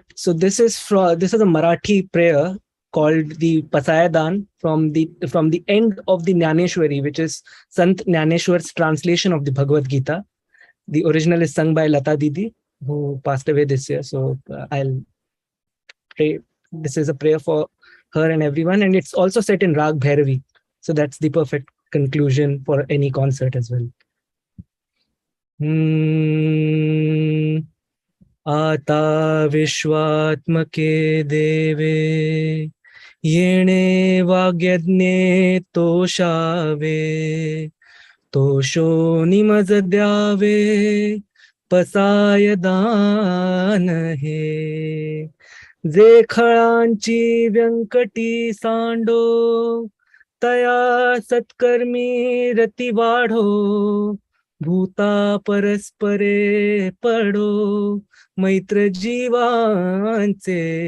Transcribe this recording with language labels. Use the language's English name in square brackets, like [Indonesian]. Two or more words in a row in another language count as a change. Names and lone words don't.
[English] So this is a Marathi prayer called the Pasayadan from the end of the Jnaneshwari, which is Sant Jnaneshwar's translation of the Bhagavad Gita. The original is sung by Lata Didi, who passed away this year. So I'll pray. This is a prayer for her and everyone, and it's also set in Rag Bhairavi. So that's the perfect conclusion for any concert as well. [Marathi] आता विश्वात्मके देवे येणे वाग्यज्ञे तोषावे तोषोनि मज द्यावे Pasayadan He जे खळांची व्यंकटी सांडो तया सत्कर्मी रती वाढो भूता परस्परे पडो मैत्र जीवांचे